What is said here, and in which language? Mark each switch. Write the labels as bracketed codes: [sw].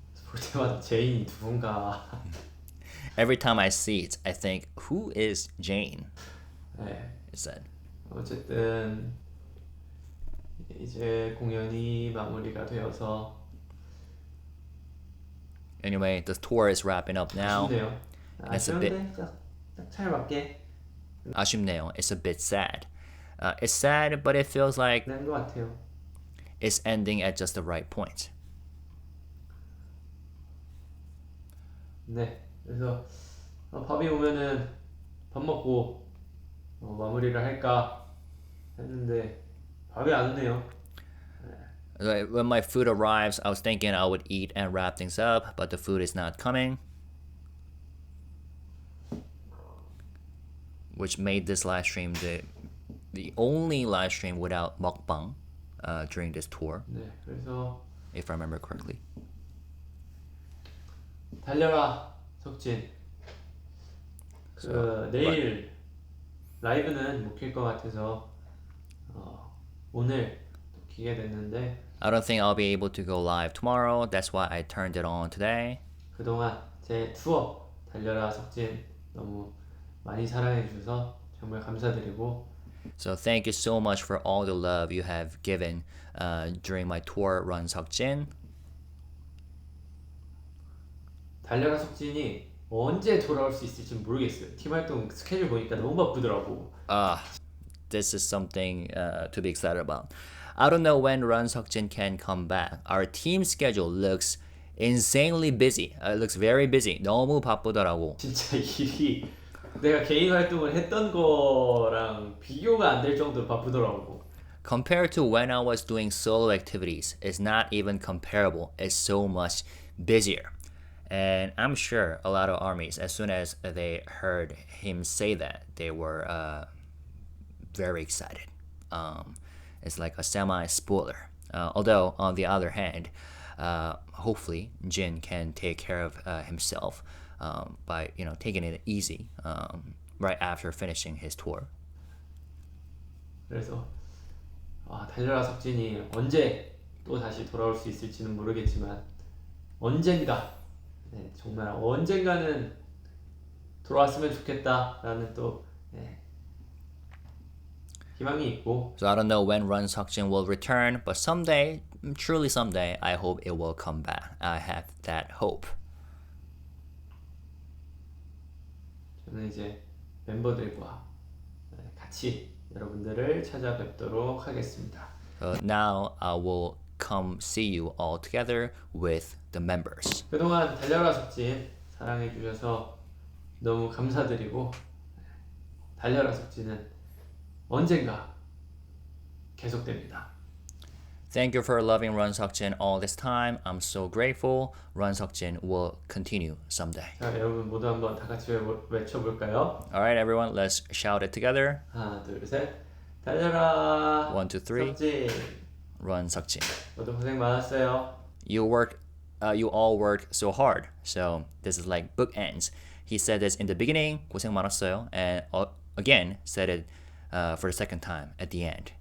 [ko] 볼 때마다 제인이 누군가. [en] Every time I see it, I think, who is Jane? [ko] 네. [en] It said. [ko] 어쨌든 이제 공연이 마무리가 되어서 [en] Anyway, the tour is wrapping up now. [ko] 아쉽네요. [en] it's a bit- [ko] 아쉬운데 잘 맞게 아쉽네요. [en] It's a bit sad. It's sad, but it feels like [ko] 낸 것 같아요. [en] it's ending at just the right point. [ko] 네, 그래서 밥이 오면은 밥 먹고 마무리를 할까 했는데 밥이 안 오네요. [en] Like, when my food arrives, I was thinking I would eat and wrap things up, but the food is not coming. Which made this live stream the only live stream without mukbang during this tour, [ko] 네, 그래서 [en] if I remember correctly. [ko] 달려라 석진. 내일 라이브는 못 킬 것 같아서 오늘 또 키게 됐는데 [en] I don't think I'll be able to go live tomorrow. That's why I turned it on today. [ko] 그동안 제 투어 달려라 석진 너무 많이 사랑해 주셔서 정말 감사드리고 [en] So thank you so much for all the love you have given during my tour run Seokjin. [ko] 달려라 석진이 언제 돌아올 수 있을지 모르겠어요. 팀 활동 스케줄 보니까 너무 바쁘더라고. [en] This is something to be excited about. I don't know when Run Seokjin can come back. Our team schedule looks insanely busy. It looks very busy. [ko] 너무 바쁘더라고. 진짜 일이 내가 개인 활동을 했던 거랑 비교가 안 될 정도로 바쁘더라고. [en] Compared to when I was doing solo activities, it's not even comparable. It's so much busier. And I'm sure a lot of armies, as soon as they heard him say that, they were very excited. It's like a semi-spoiler. Although, on the other hand, hopefully Jin can take care of himself by taking it easy right after finishing his tour. [ko] 그래서 달려라 석진이 언제 또 다시 돌아올 수 있을지는 모르겠지만 언젠가 정말 언젠가는 돌아왔으면 좋겠다라는 또 희망이 있고. [en] So I don't know when Run Seokjin will return, but someday, truly someday, I hope it will come back. I have that hope. [ko] 저는 이제 멤버들과 같이 여러분들을 찾아뵙도록 하겠습니다. [en] Now I will come see you all together with the members. [ko] 그동안 달려라 석진 사랑해 주셔서 너무 감사드리고 달려라 석진은 언젠가 계속됩니다. [en] Thank you for loving Run Seokjin all this time. I'm so grateful. Run Seokjin will continue someday. [ko] 자, 여러분 모두 한번 다 같이 외쳐볼까요? [en] Alright, everyone, let's shout it together. [ko] 하나, 둘, 셋. 달려라. [en] 1, 2, 3. [ko] 석진. [en] Run Seokjin. [ko] 모두 고생 많았어요. [en] You all worked so hard. So this is like bookends. He said this in the beginning, [ko] 고생 많았어요, [en] and again said it for the second time at the end.